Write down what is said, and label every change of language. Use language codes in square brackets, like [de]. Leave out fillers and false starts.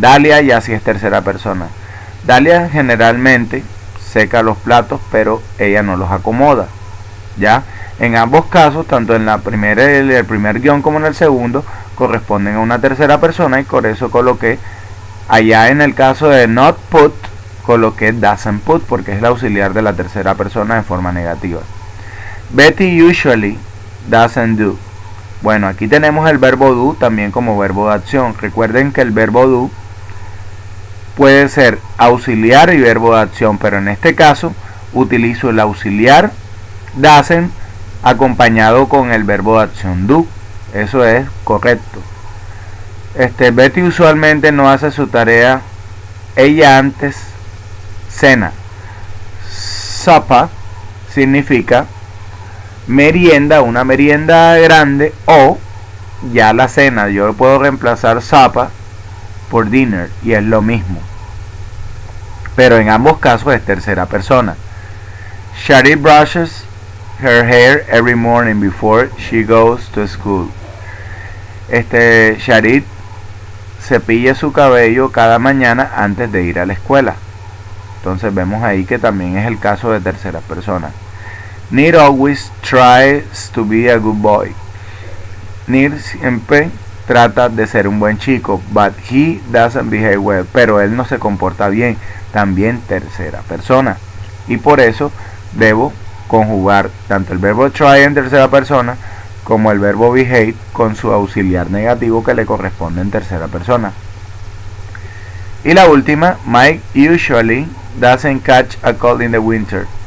[es] Dalia ya sí es tercera persona. Dalia generalmente seca los platos, pero ella no los acomoda. ¿Ya? En ambos casos, tanto en el primer guión como en el segundo, corresponden a una tercera persona y por eso coloqué, allá en el caso de [en] not put, [es] coloqué [en] doesn't put [es] porque es el auxiliar de la tercera persona de forma negativa. [en] Betty usually doesn't do. [es] Bueno, aquí tenemos el verbo do también como verbo de acción. Recuerden que el verbo do puede ser auxiliar y verbo de acción, pero en este caso utilizo el auxiliar doesn't acompañado con el verbo de acción do. Eso es correcto. Betty usualmente no hace su tarea. Ella antes cena. Supper significa merienda, una merienda grande, o ya la cena. Yo puedo reemplazar supper por dinner y es lo mismo, pero en ambos casos es tercera persona. [en] Sharit brushes her hair every morning before she goes to school. [es] Sharit cepilla su cabello cada mañana antes de ir a la escuela. Entonces vemos ahí que también es el caso de tercera persona. [en] Nir always tries to be a good boy. [es] Nir siempre trata de ser un buen chico, [en] but he doesn't behave well. [es] Pero él no se comporta bien, también tercera persona. Y por eso debo conjugar tanto el verbo try en tercera persona como el verbo behave con su auxiliar negativo que le corresponde en tercera persona. [en] Y la última, Mike usually doesn't catch a cold in the winter.